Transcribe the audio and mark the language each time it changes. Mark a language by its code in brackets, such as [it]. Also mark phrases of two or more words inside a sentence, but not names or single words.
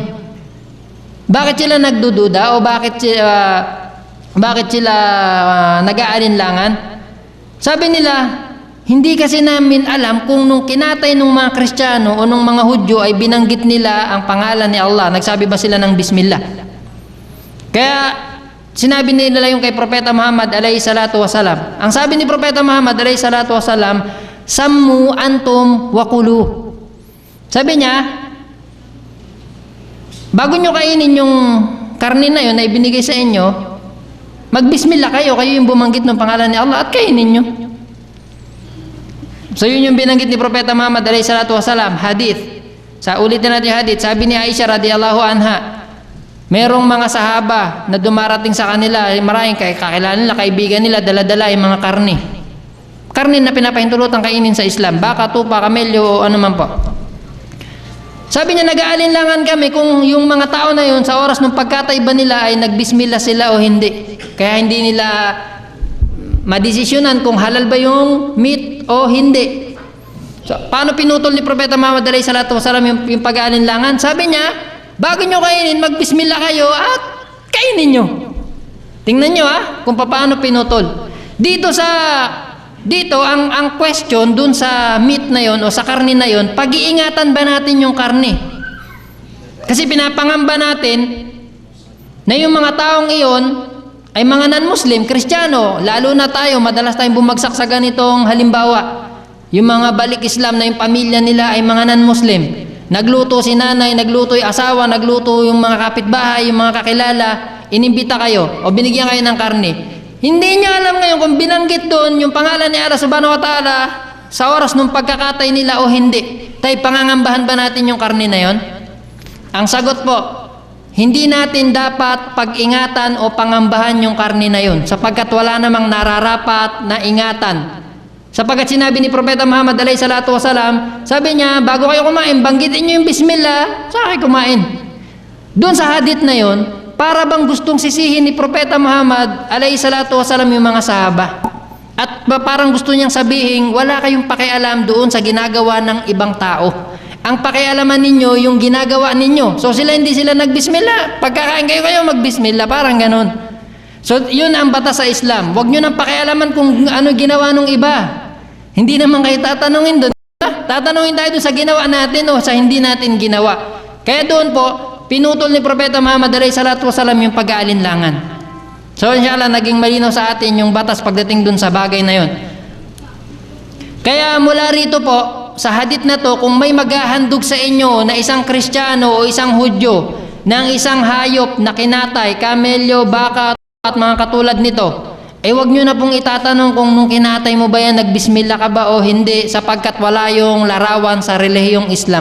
[tl] Bakit sila nagdududa o bakit sila nag-aalinlangan? Sabi nila, hindi kasi namin alam kung nung kinatay ng mga Kristiyano o nung mga Hudyo ay binanggit nila ang pangalan ni Allah. Nagsabi ba sila ng Bismillah? Kaya sinabi nila yung kay Propeta Muhammad [ar] عليه الصلاة والسلام. [tl] Ang sabi ni Propeta Muhammad [ar] عليه الصلاة والسلام, سموا أنتم وكلوا. [tl] Sabi niya, bago nyo kainin yung karne na yun na ibinigay sa inyo, magbismillah kayo yung bumanggit ng pangalan ni Allah at kainin nyo. So yun yung binanggit ni Propeta Muhammad [ar] عليه الصلاة والسلام, [tl] hadith. Sa ulitin natin yung hadith, sabi ni Aisha [ar] رضي الله عنها, [tl] merong mga sahaba na dumarating sa kanila, maraming kakilala nila, kaibigan nila, dala-dala yung mga karne. Karne na pinapahintulutang kainin sa Islam, baka, tupa, kamelyo o ano man po. Sabi niya, nag-aalinlangan kami kung yung mga tao na yun sa oras ng pagkatay ba nila ay nagbismillah sila o hindi. Kaya hindi nila madesisyonan kung halal ba yung meat o hindi. So, paano pinutol ni Propeta Muhammad [ar] عليه الصلاة والسلام [tl] yung pag-aalinlangan? Sabi niya, bago nyo kainin, magbismillah kayo at kainin nyo. Tingnan nyo kung paano pinutol. Dito ang question dun sa meat na yon o sa karne na yon, pag-iingatan ba natin yung karne? Kasi pinapangamba natin na yung mga taong iyon ay mga non-Muslim, Kristiyano, lalo na tayo, madalas tayong bumagsak sa ganitong halimbawa. Yung mga balik Islam na yung pamilya nila ay mga non-Muslim. Nagluto si nanay, nagluto yung asawa, nagluto yung mga kapitbahay, yung mga kakilala, inimbita kayo o binigyan kayo ng karne. Hindi niya alam ngayon kung binanggit doon yung pangalan ni Allah [ar] سبحانه وتعالى [tl] sa oras ng pagkakatay nila o hindi. Tayo, pangangambahan ba natin yung karne na yon? Ang sagot po, hindi natin dapat pag-ingatan o pangambahan yung karne na yon sapagkat wala namang nararapat na ingatan. Sapagkat sinabi ni Propeta Muhammad [ar] عليه الصلاة والسلام, [tl] sabi niya, bago kayo kumain, banggitin niyo yung Bismillah, saka kayo kumain. Doon sa hadith na yon, para bang gustong sisihin ni Propeta Muhammad [ar] عليه الصلاة والسلام [tl] yung mga sahaba. At parang gusto niyang sabihin, wala kayong pakialam doon sa ginagawa ng ibang tao. Ang pakialaman ninyo, yung ginagawa ninyo. So hindi sila nagbismillah. Pagkakain kayo magbismillah, parang ganon. So yun ang batas sa Islam. Huwag nyo nang pakialaman kung ano ginawa ng iba. Hindi naman kayo tatanungin doon. Tatanungin tayo doon sa ginawa natin o sa hindi natin ginawa. Kaya doon po, pinutol ni Propeta Muhammad [ar] عليه الصلاة والسلام [tl] yung pag-aalinlangan. So inshallah, naging malinaw sa atin yung batas pagdating doon sa bagay na yun. Kaya mula rito po, sa hadith na to, kung may maghahandog sa inyo na isang Kristiyano o isang Hudyo ng isang hayop na kinatay, kamelyo, baka at mga katulad nito, wag nyo na pong itatanong kung nung kinatay mo ba yan, nagbismillah ka ba o hindi, sapagkat wala yung larawan sa relihiyong Islam.